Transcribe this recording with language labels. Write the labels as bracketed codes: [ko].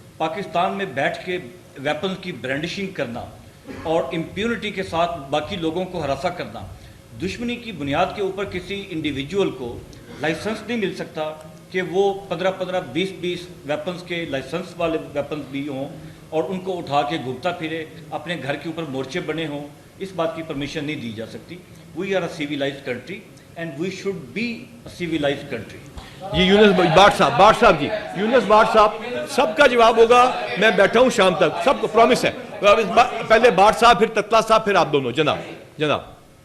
[ur] پاکستان میں بیٹھ کے ویپنز کی برانڈشنگ کرنا اور امپیونٹی کے ساتھ باقی لوگوں کو ہراساں کرنا, دشمنی کی بنیاد کے اوپر کسی انڈیویجول کو لائسنس نہیں مل سکتا کہ وہ 15 20 ویپنز کے لائسنس والے ویپنز بھی ہوں اور ان کو اٹھا کے گھومتا پھرے, اپنے گھر کے اوپر مورچے بنے ہوں. اس بات کی پرمیشن نہیں دی جا سکتی. [en] We are a civilised country and we should be a civilised country. [ur] جی یونس بھٹ صاحب جی یونس بھٹ صاحب سب کا جواب ہوگا. میں بیٹھا ہوں شام تک, سب کو پرومس ہے. پہلے بھٹ صاحب پھر تتلا صاحب پھر آپ دونوں. جناب